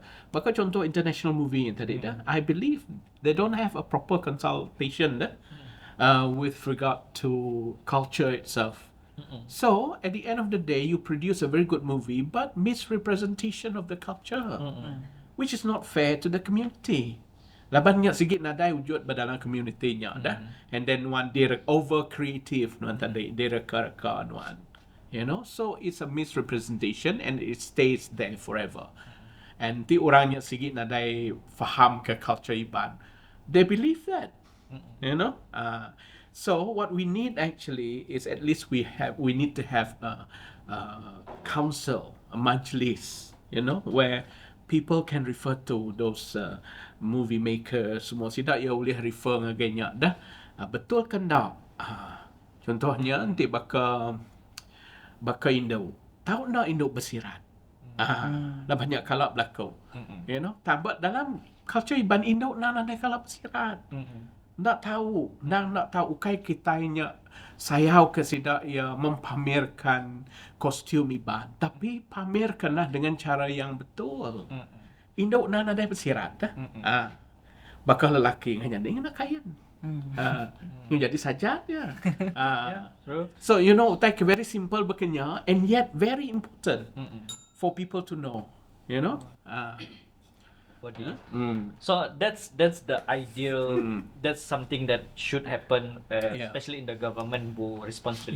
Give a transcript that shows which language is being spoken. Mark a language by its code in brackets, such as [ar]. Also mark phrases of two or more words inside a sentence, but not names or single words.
[iba] Maka contoh [en] international movie [iba] yang tadi dah, [en] I believe they don't have a proper consultation dah, with regard to culture itself. So at the end of the day, you produce a very good movie, but misrepresentation of the culture, which is not fair to the community. [iba] Laban nya sigit nadai wujud dalam community nya dah, and then one dia [en] over creative [iba] nuan tadi, dia reka-reka nuan. [en] You know, so it's a misrepresentation and it stays there forever. [iba] And ti orang yang sigit nadai faham ke culture Iban, [en] they believe that. You know, so what we need actually is at least we need to have a council, a majlis, you know, where people can refer to those movie makers semua. [iba] Tidak ia boleh refer ngagainya dah. [ms] Betul kan tak? [iba] Contohnya nanti baka Indo. Tahu nak Indo bersirat? Dah banyak kalap berlaku. [en] You know, [iba] tapi dalam culture Iban Indo nak ada kalap bersirat. [ms] Nak tahu ukai kitanya sayau ke tidak ia mempamerkan kostum Iban, tapi pamerkanlah dengan cara yang betul. [iba] Indo nak ada bersirat dah. Bakal lelaki hanya dengan kain. Jadi saja ya. [en] So you know, like very simple bekenya and yet very important for people to know, you know. Body. So that's the ideal. That's something that should happen, especially in the government who responsibility.